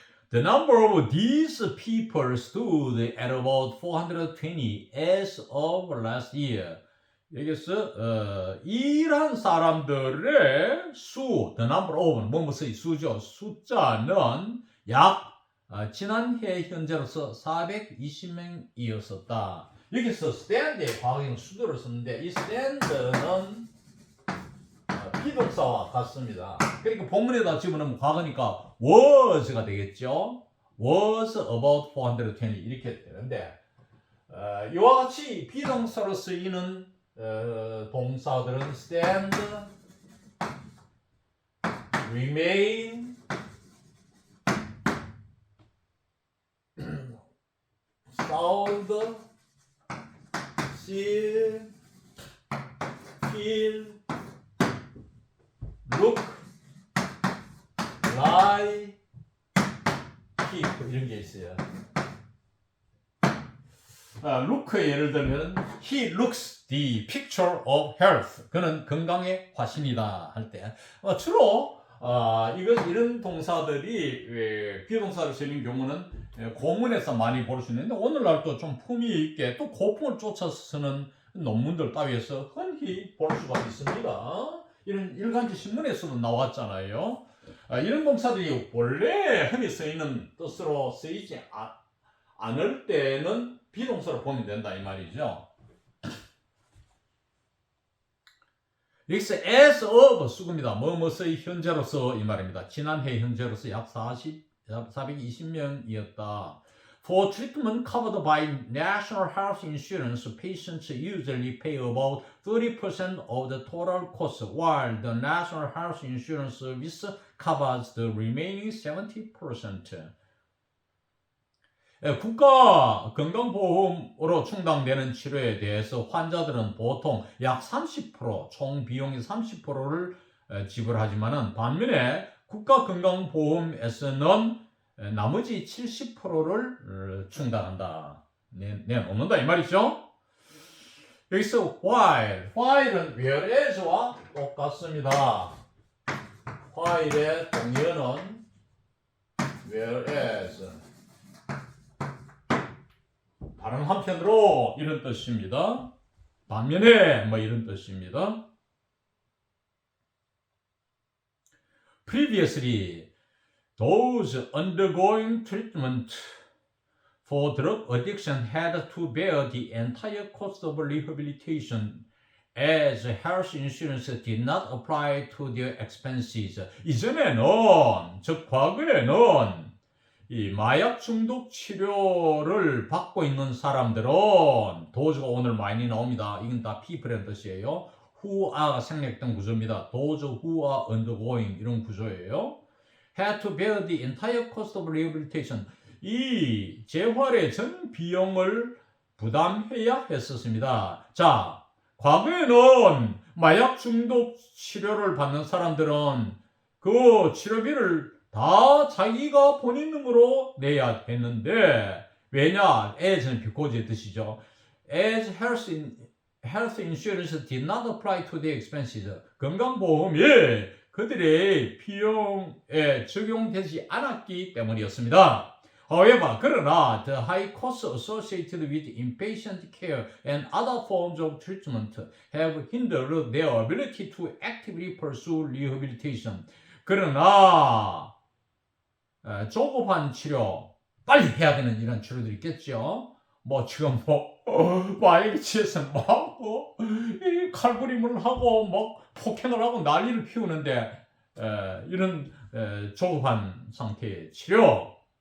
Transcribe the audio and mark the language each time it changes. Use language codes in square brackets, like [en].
[en] The number of these people stood at about 420 as of last year. [ko] 여기서 이러한 사람들의 수, [en] the number of, [ko] 뭐뭐의 수죠. 숫자는 약 지난해 현재로서 420명이었었다. 여기서 stand의 과거형 수도를 썼는데 이 stand는 비동사와 같습니다. 그러니까 본문에다 집어넣으면 과거니까 was가 되겠죠. [en] was about 420 [ko] 이렇게 되는데 이와 같이 비동사로 쓰이는 동사들은 stand, remain, [en] sound, see, feel, look, lie, keep [ko] 이런 게 있어요. [en] look의 [ko] 예를 들면 [en] he looks the picture of health. [ko] 그는 건강의 화신이다 할 때 주로 이런 동사들이 비동사를 쓰는 경우는 고문에서 많이 볼 수 있는데 오늘날 또 좀 품위 있게 또 고풍을 쫓아서 쓰는 논문들 따위에서 흔히 볼 수가 있습니다. 이런 일간지 신문에서도 나왔잖아요. 이런 동사들이 원래 흔히 쓰이는 뜻으로 쓰이지 않을 때는 비동사로 보면 된다 이 말이죠. 여기서 as of 수급입니다. 뭐뭐의 현재로서 이 말입니다. 지난해 현재로서 약 420명이었다. [en] For treatment covered by National Health Insurance, patients usually pay about 30% of the total cost, while the National Health Insurance Service covers the remaining 70%. [ko] 국가 건강보험으로 충당되는 치료에 대해서 환자들은 보통 약 30%, 총 비용의 30%를 지불하지만은 반면에 국가 건강보험에서는 나머지 70%를 충당한다. 내놓는다 이 말이죠. 여기서 while은 whereas와 똑같습니다. while의 동의어는 whereas. 다른 한편으로 이런 뜻입니다. 반면에 뭐 이런 뜻입니다. [en] Previously, those undergoing treatment for drug addiction had to bear the entire cost of rehabilitation as health insurance did not apply to their expenses. [ko] 이전에는, 즉 과거에는 이 마약 중독 치료를 받고 있는 사람들은 does가 오늘 많이 나옵니다. 이건 다 people이라는 뜻이에요. [en] who are [ko] 가 생략된 구조입니다. [en] those who are undergoing [ko] 이런 구조예요. [en] had to bear the entire cost of rehabilitation. [ko] 이 재활의 전 비용을 부담해야 했었습니다. 자, 과거에는 마약 중독 치료를 받는 사람들은 그 치료비를 다 자기가 본인 등으로 내야 했는데, 왜냐? as는 because의 뜻이죠. [en] As health insurance did not apply to their expenses. [ko] 건강보험이 그들의 비용에 적용되지 않았기 때문이었습니다. [en] However, 그러나 the high costs associated with inpatient care and other forms of treatment have hindered their ability to actively pursue rehabilitation. [ko] 그러나 조급한 치료, 빨리 해야 되는 이런 치료들이 있겠죠. 뭐 지금 마약에 취해서 이 칼부림을 하고 폭행을 하고 난리를 피우는데 이런 조급한 상태의 치료.